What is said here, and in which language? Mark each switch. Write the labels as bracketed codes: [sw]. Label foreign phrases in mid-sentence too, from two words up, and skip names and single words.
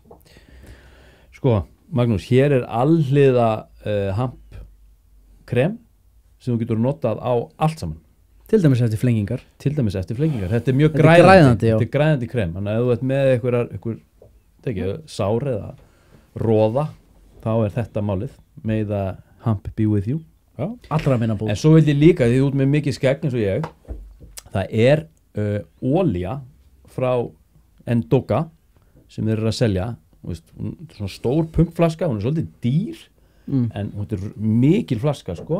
[is] Sko, Magnús, hér er alhliða hamp krem sem þú getur notað á allt saman. Til dæmis eftir flengingar. Þetta er mjög Þetta er græðandi, já. Þetta er græðandi krem. Þannig að ef þú ert með einhver sár eða róða, þá er þetta málið. [en] May the hump be with you. [is] Já. Allra minna búið. En svo vil ég líka, því þú ert með mikið skegg eins og ég, það er olía frá Endoga sem þeir eru að selja. Veist, svona stór pumpflaska, hún er svolítið dýr, en hún er mikil flaska, sko.